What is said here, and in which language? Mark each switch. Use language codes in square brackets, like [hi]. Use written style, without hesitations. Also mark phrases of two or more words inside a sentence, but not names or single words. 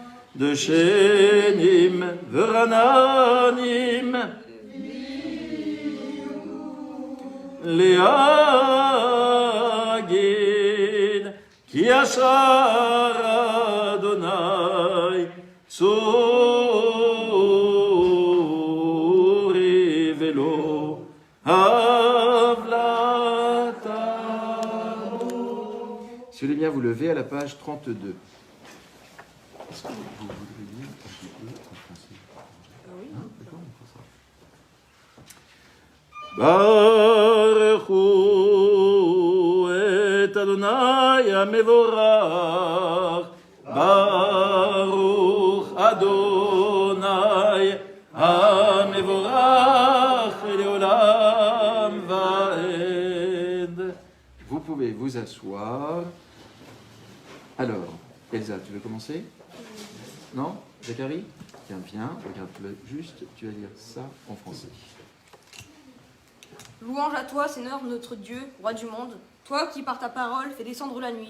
[he] דשנים ורעננים להגיד כי ישר אדוני צורי ולא הבלתה. [fr] Si vous voulez bien vous lever à la page 32. Est-ce que vous voudriez lire un petit peu en français? Oui. Hein, d'accord, on fera ça. [he] ברכו את אדוני המבורך, ברוך אדוני המבורך לעולם ועד. [fr] Vous pouvez vous asseoir. Alors, Elsa, tu veux commencer? Non? Zacharie? Tiens, viens, regarde juste, tu vas lire ça en français. Louange à toi, Seigneur notre Dieu, roi du monde, toi qui par ta parole fais descendre la nuit.